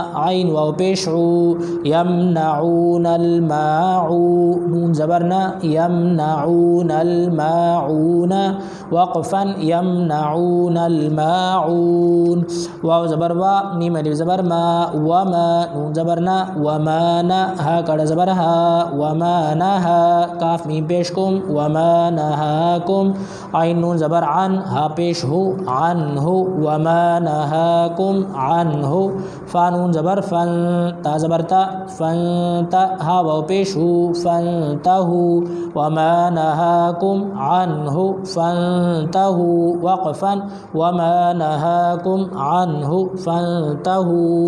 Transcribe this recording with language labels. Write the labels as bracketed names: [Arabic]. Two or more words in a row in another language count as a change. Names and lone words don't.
[Arabic] عین واو پیش عو یمنعون الماء نون زبر نا یمنعون الماعون وقفا یمنعون الماعون واو زبر وا میم الف زبر ما وما نون زبر نا وما نا ہا کڑ زبر ہا وما نہا کاف میم پیش کم وما نہاکم عین نون زبر عن ہا پیش ہو عنہ وما نہاکم عنہ فا نون زبر فن تا زبر تا فنتا ہا واو پیش ہو فانتہو وما نہاکم عنہ فانتہو وقفا وما نہاکم عنہ فانتہو.